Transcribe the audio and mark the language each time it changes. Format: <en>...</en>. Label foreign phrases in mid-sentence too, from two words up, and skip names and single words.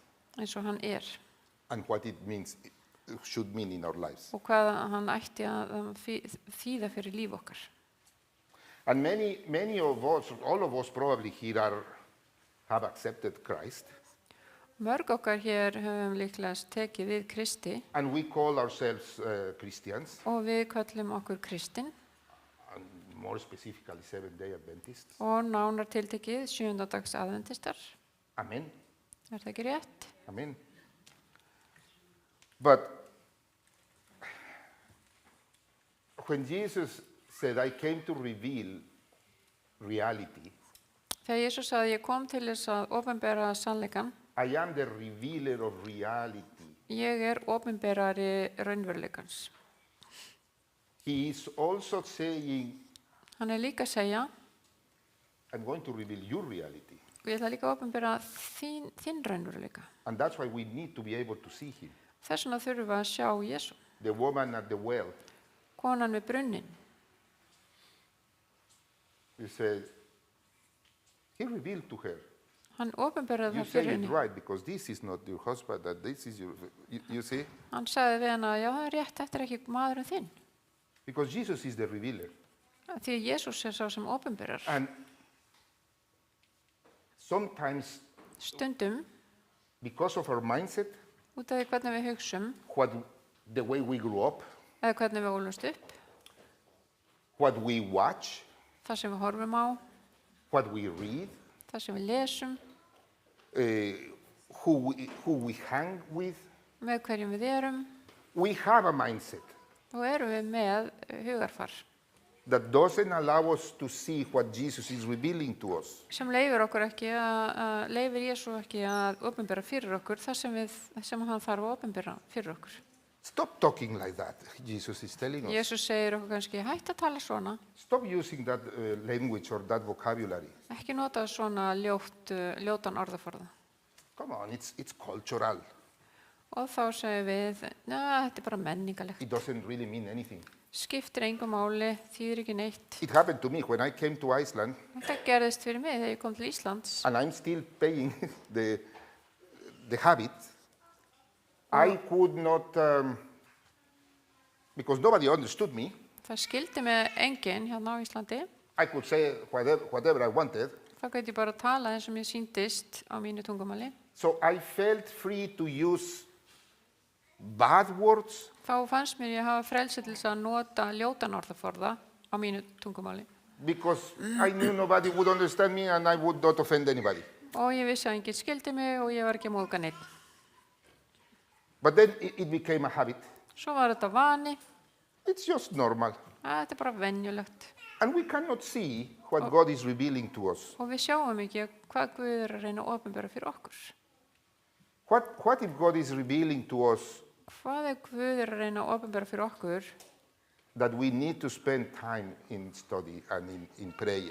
<is>eins og hann</is> <en>and what it should mean in our lives?</en> <is>og hvað hann ætti að þýða fyrir líf okkar.</is> <en>And many of us, all of us probably here have accepted Christ,</en> <is>Mörg okkar hér höfum líklega tekið við Kristi</is> <en>and we call ourselves Christians,</en> <is>og við köllum okkur Kristin</is> <en>and more specifically Seventh-day Adventists.</en> <is>og nánar tiltekið 7. dags aðventistar.</is> <en>Amen.</en> <is>Er það ekki rétt?</is> <en>Amen. But when Jesus said, I came to reveal reality,</en> <is>Þegar Jesús sagði ég kom til þess að opinbera sannleikan,</is> <en>I am the revealer of reality.</en> <is>ég opinberari raunveruleikans.</is> <en>He is also saying,</en> <is>Hann líka að segja,</is> <en>I'm going to reveal your reality.</en> <is>og ég ætla líka að opinbera þinn raunveruleika.</is> <en>And that's why we need to be able to see him.</en> <is>Þess vegna þurfum við að sjá Jesú.</is> <en>The woman at the well,</en> <is>Konan við brunnin.</is> <en>he said, he revealed to her.</en> <is>Hann opinberaði</is> <en>You</en> <is>það</is> <en>say</en> <is>fyrir</is> <en>it</en> <is>henni.</is> <en>right, because this is not your husband, that this is your, you see?</en> <is>Hann sagði við hana, já það er rétt, þetta er ekki maðurinn þinn.</is> <en>Because Jesus is the revealer.</en> <is>Því að Jesús er sá sem opinberar.</is> <en>And sometimes,</en> <is>Stundum,</is> <en>because of our mindset,</en> <is>út af því hvernig við hugsum,</is> <en>the way we grew up,</en> <is>eða hvernig við ólumst upp,</is> <en>what we watch,</en> <is>það sem við horfum á,</is> <en>what we read,</en> <is>það sem við lesum,</is> <en>who we hang with,</en> <is>með hverjum við erum,</is> <en>we have a mindset</en> <is>og erum við með hugarfar</is> <en>that doesn't allow us to see what Jesus is revealing to us.</en> <is>sem leifir okkur ekki leifir Jesú ekki að opinbera fyrir okkur það sem hann þarf að opinbera fyrir okkur.</is> <en>Stop talking like that, Jesus is telling us.</en> <is>Jesús segir okkur kannski hætt að tala svona,</is> <en>Stop using that language or that vocabulary.</en> <is>ekki nota svona ljótan orðaforða.</is> <en>Come on, it's cultural.</en> <is>Og þá segir við, þetta er bara menningalegt.</is> <en>It doesn't really mean anything.</en> <is>Skiptir engum máli, þýðir ekki neitt.</is> <en>It happened to me when I came to Iceland,</en> <is>Þetta gerðist fyrir mig þegar ég kom til Íslands.</is> <en>and I'm still paying the habit. I could not, because nobody understood me,</en> <is>Það skildi mig enginn hérna á Íslandi.</is> <en>I could say whatever I wanted.</en> <is>Þá gæti ég bara tala eins og mér sýndist á mínu tungumáli.</is> <en>So I felt free to use bad words,</en> <is>þá fannst mér ég hafa frelsi til þess að nota ljótan orðaforða á mínu tungumáli.</is> <en>because I knew nobody would understand me and I would not offend anybody.</en> <is>Og ég vissi að enginn skildi mig og ég var ekki að móðga neitt.</is> <en>But then it became a habit.</en> <is>Svo var þetta vani,</is> <en>It's just normal.</en> <is>að þetta er bara venjulegt.</is> <en>And we cannot see what God is revealing to us.</en> <is>Og við sjáum ekki hvað Guð er að reyna að opinbera fyrir okkur.</is> <en>What if God is revealing to us</en> <is>Hvað Guð er að reyna að opinbera fyrir okkur</is> <en>that we need to spend time in study and in prayer?</en>